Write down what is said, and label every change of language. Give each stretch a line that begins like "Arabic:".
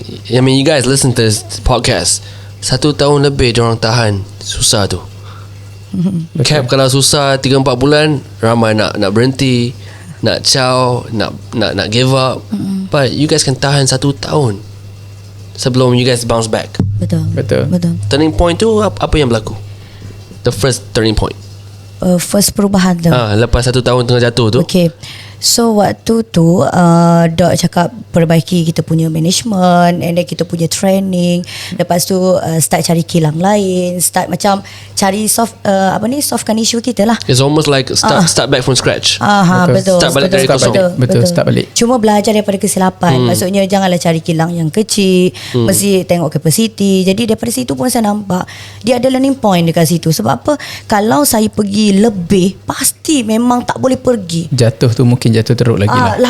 English: I mean, you guys listen to this podcast.
Malay: 1 tahun lebih diorang tahan. Susah tu. Cap kalau susah 3-4 bulan, ramai nak berhenti, nak caw, nak
English: give up. But you guys can
Malay: tahan 1 tahun sebelum
English: you guys bounce back.
Malay: Betul.
English: Turning point
Malay: tu apa yang berlaku?
English: The first turning point. First
Malay: perubahan tu. Lepas 1 tahun tengah jatuh tu. Okay. So waktu tu Dok cakap perbaiki kita punya management,
English: and then
Malay: kita punya training. Lepas tu start cari kilang lain, start macam cari softkan isu kita lah.
English: It's almost like start back from scratch.
Malay: Betul. Start balik dari kosong. Betul, start balik. Cuma belajar daripada kesilapan. Maksudnya janganlah cari kilang yang kecil, mesti tengok capacity. Jadi daripada situ pun saya nampak dia ada learning point dekat situ. Sebab apa? Kalau saya pergi lebih, pasti memang tak boleh pergi. Jatuh tu mungkin jatuh teruk lagi lah.